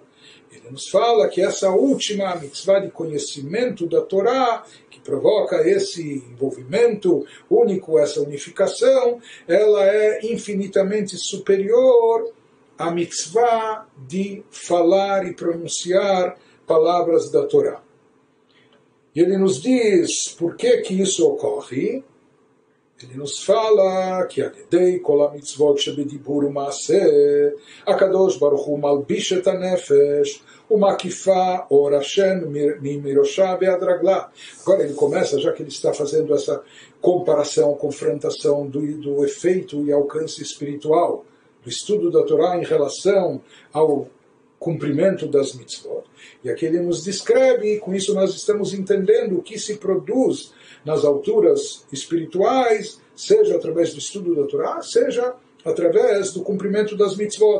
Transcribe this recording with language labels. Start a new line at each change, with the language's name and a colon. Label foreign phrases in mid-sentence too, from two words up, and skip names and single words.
Portuguese: Ele nos fala que essa última mitzvah de conhecimento da Torá, que provoca esse envolvimento único, essa unificação, ela é infinitamente superior à mitzvah de falar e pronunciar palavras da Torá. E ele nos diz por que isso ocorre. Ele nos fala que
Hebrew: על ידי כל המצוות שבדיבור ומעשה הקדוש ברוך הוא מלביש את הנפש ומקיפה אור השם מראשה ועד רגלה.
Portuguese: Agora ele começa, já que ele está fazendo essa comparação, confrontação do efeito e alcance espiritual do estudo da Torá em relação ao cumprimento das mitzvot. E aqui ele nos descreve, e com isso nós estamos entendendo o que se produz nas alturas espirituais, seja através do estudo da Torá, seja através do cumprimento das mitzvot.